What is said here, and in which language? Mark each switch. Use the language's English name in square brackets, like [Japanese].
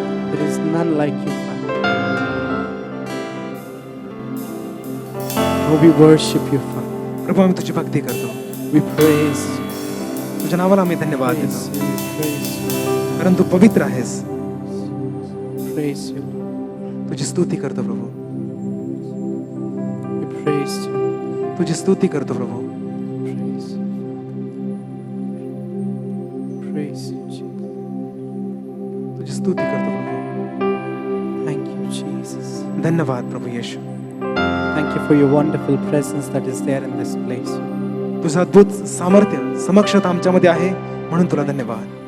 [English] There is none like you, Father. Oh, we worship you, Father. [Marathi] प्रभू आम्ही तुझी भक्ती करतो, [English] We praise you. [Marathi] तुझ्या नावाला आम्ही धन्यवाद [English] Praise [Marathi] देतो, [English] you. We praise you. [Marathi] कारण तू पवित्र आहेस. [English] Praise you. [Marathi] तुझी स्तुती करतो प्रभू, [English] We praise you. [Marathi] तुझी स्तुती करतो प्रभू. [English] Praise you. Praise you, Jesus. [Marathi] तुझी स्तुती करतो प्रभू. [English] Thank you, Jesus. [Marathi] धन्यवाद प्रभू येशू. [English] Thank you for your wonderful presence that is there in this place. [Marathi] तुझं अद्भुत सामर्थ्य समक्षता आमच्यामध्ये आहे, म्हणून तुला धन्यवाद.